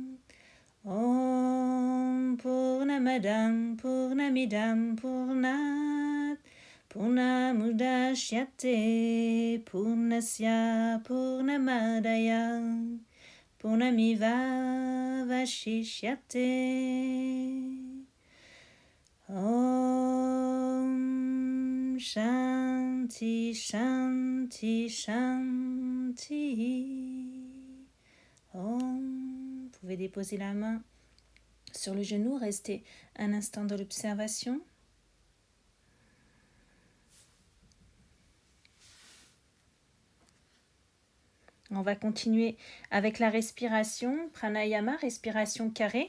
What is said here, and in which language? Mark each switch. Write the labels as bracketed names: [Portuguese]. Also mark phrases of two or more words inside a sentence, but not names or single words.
[Sanskrit] Om Purnamadam Purnamidam Purnat Purnamudashyate Purnasya Purnamadaya Purnamiva Vashishyate. Om Shanti Shanti Shanti. Om. [French] Vous pouvez déposer la main sur le genou, restez un instant dans l'observation. On va continuer avec la respiration, pranayama, respiration carrée.